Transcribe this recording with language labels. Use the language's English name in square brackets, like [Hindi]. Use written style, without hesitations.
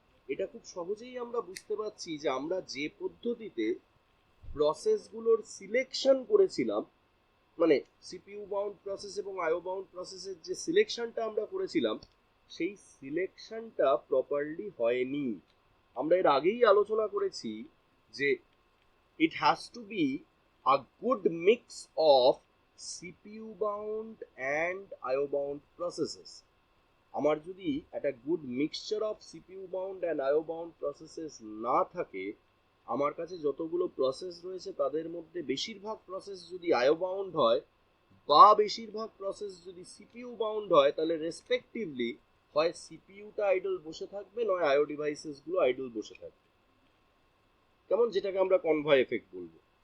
[Bangla] এটা খুব সহজেই আমরা বুঝতে পারছি যে আমরা যে পদ্ধতিতে প্রসেসগুলোর সিলেকশন করেছিলাম, মানে সিপিইউ বাউন্ড প্রসেস এবং আইও বাউন্ড প্রসেসের যে সিলেকশনটা আমরা করেছিলাম, সেই সিলেকশনটা প্রপারলি হয়নি। আমরা এর আগেই আলোচনা করেছি যে [English] it has to be a good mix of CPU bound and IO bound processes. [Bangla] আমার যদি একটা [English] good mixture of CPU bound and IO bound processes [Bangla] না থাকে, আমার কাছে যতগুলো প্রসেস রয়েছে তাদের মধ্যে বেশিরভাগ প্রসেস যদি আইও বাউন্ড হয় বা বেশিরভাগ প্রসেস যদি সিপিইউ বাউন্ড হয়, তাহলে রেসপেক্টিভলি হয় সিপিইউটা আইডল বসে থাকবে, নয় আইও ডিভাইসেস গুলো আইডল বসে থাকবে, কেমন, যেটাকে আমরা কনভয় এফেক্ট বলবো।